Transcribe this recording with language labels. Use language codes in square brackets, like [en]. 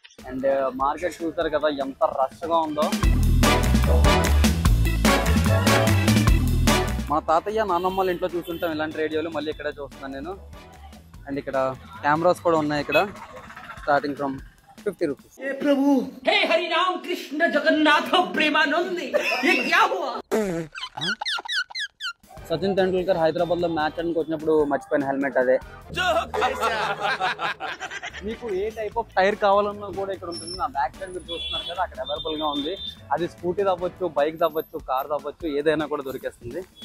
[te] And market చూసారు కదా ఎంత రష్ గా ఉందో. మా తాతయ్య నాన్నమ్మల ఇంట్లో చూస్తుంటాం ఇలాంటి రేడియోలు, మళ్ళీ ఇక్కడే చూస్తున్నాను నేను. అండ్ ఇక్కడ కెమెరాస్ కూడా ఉన్నాయి ఇక్కడ, స్టార్టింగ్ ఫ్రమ్ 50 రూపీస్. [hi] हे हरि राम कृष्ण जगन्नाथ प्रेमानंद ये क्या हुआ? [te] సచిన్ టెండూల్కర్ హైదరాబాద్ లో మ్యాచ్ ఆడడానికి వచ్చినప్పుడు మర్చిపోయిన హెల్మెట్ అదే. మీకు ఏ టైప్ ఆఫ్ టైర్ కావాలన్నా కూడా ఇక్కడ ఉంటుంది. నా బ్యాక్ సైడ్ మీరు చూస్తున్నారు కదా, అక్కడ అవైలబుల్ గా ఉంది. అది స్కూటీ అవ్వచ్చు, బైక్ అవ్వచ్చు, కార్ అవ్వచ్చు, ఏదైనా కూడా దొరికేస్తుంది.